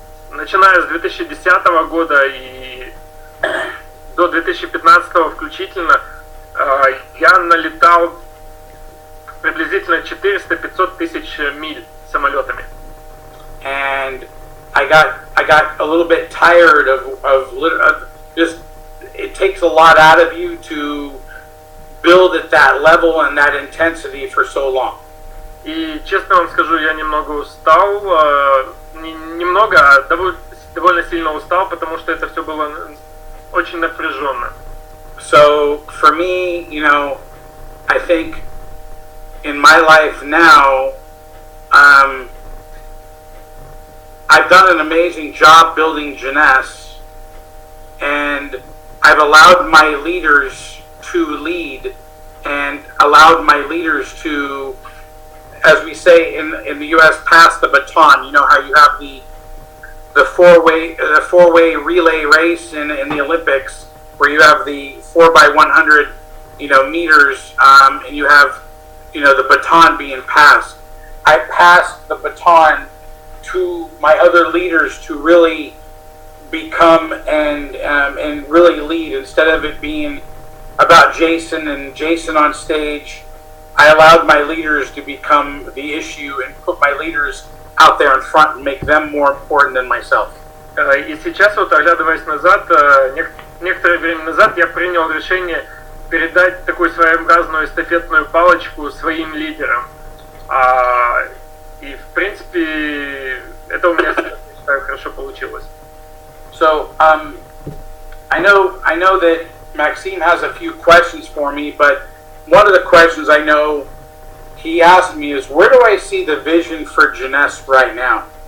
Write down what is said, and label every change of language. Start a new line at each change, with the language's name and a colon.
Russian: Начиная с 2010 года и до 2015 включительно, я налетал приблизительно 400-500 тысяч миль самолетами.
English: And I got a little bit tired of just, it takes a lot out of you to build at that level and that intensity for so long.
Russian: И честно вам скажу, я немного устал, немного, а довольно сильно устал, потому что это все было очень напряженно.
English: So for me, you know, I think in my life now, I've done an amazing job building Jeunesse, and I've allowed my leaders to lead, and allowed my leaders to, as we say in the U.S., pass the baton. You know how you have the four-way relay race in the Olympics, where you have the 4x100, you know, meters, and you have, you know, the baton being passed. I passed the baton to my other leaders to really become and really lead, instead of it being about Jason and Jason on stage. I allowed my leaders to become the issue and put my leaders out there in front and make them more important than myself.
Russian: И сейчас, вот оглядываясь назад, некоторое время назад я принял решение передать такую своеобразную эстафетную палочку своим лидерам. И в принципе это у меня, считаю, хорошо получилось.
English: So I know that Maxime has a few questions for me, but one of the questions I know he asked me is, where do I see the vision for Jeunesse right now?